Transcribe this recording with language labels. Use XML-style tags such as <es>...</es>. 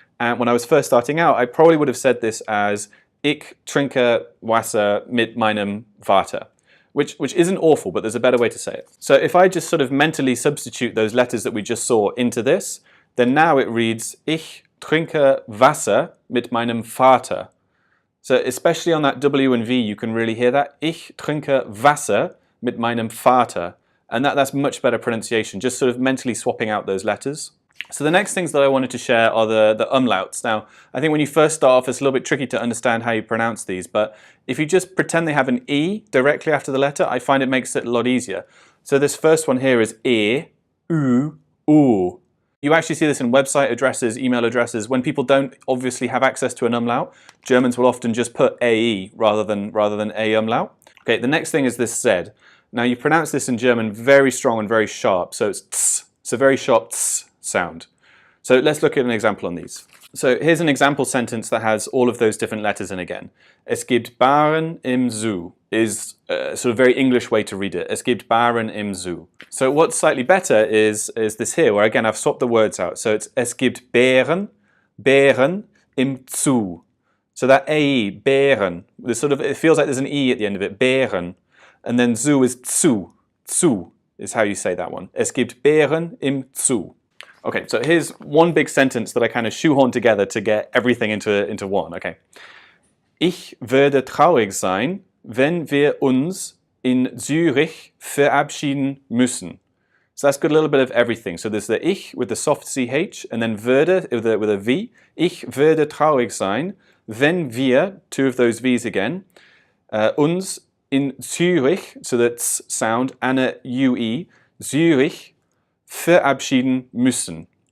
<en>And when I was first starting out, I probably would have said this as</en> <de>Ich trinke Wasser mit meinem Vater,</de> <en>which isn't awful, but there's a better way to say it. So if I just sort of mentally substitute those letters that we just saw into this, then now it reads</en> <de>Ich trinke Wasser mit meinem Vater.</de> <en>So especially on that W and V, you can really hear that.</en> <de>Ich trinke Wasser mit meinem Vater.</de> <en>And that's much better pronunciation, just sort of mentally swapping out those letters. So the next things that I wanted to share are the umlauts. Now, I think when you first start off, it's a little bit tricky to understand how you pronounce these, but if you just pretend they have an E directly after the letter, I find it makes it a lot easier. So this first one here is E, U, U. You actually see this in website addresses, email addresses. When people don't obviously have access to an umlaut, Germans will often just put AE rather than A umlaut. Okay, the next thing is this Z. Now you pronounce this in German very strong and very sharp, so it's ts. It's a very sharp ts sound. So let's look at an example on these. So here's an example sentence that has all of those different letters in again.</en> <de>Es gibt Bären im Zoo</de> <en>is a sort of very English way to read it.</en> <de>Es gibt Bären im Zoo.</de> <en>So what's slightly better is this here, where again I've swapped the words out. So it's</en> <de>Es gibt Bären im Zoo.</de> <en>So that AE, Bären, it feels like there's an E at the end of it, Bären. And then Zoo is Zoo. Zoo is how you say that one.</en> <de>Es gibt Bären im Zoo.</de> <en>Okay, so here's one big sentence that I kind of shoehorn together to get everything into one. Okay.</en> <de>Ich würde traurig sein, wenn wir uns in Zürich verabschieden müssen.</de> <en>So that's got a little bit of everything. So there's the ich with the soft CH, and then würde with a V.</en> <de>Ich würde traurig sein, wenn wir,</de> <en>two of those V's again,</en> <de>uns in Zürich,</de> <en>so that's sound, and a UE, Zürich,</en> <de>verabschieden müssen.</de>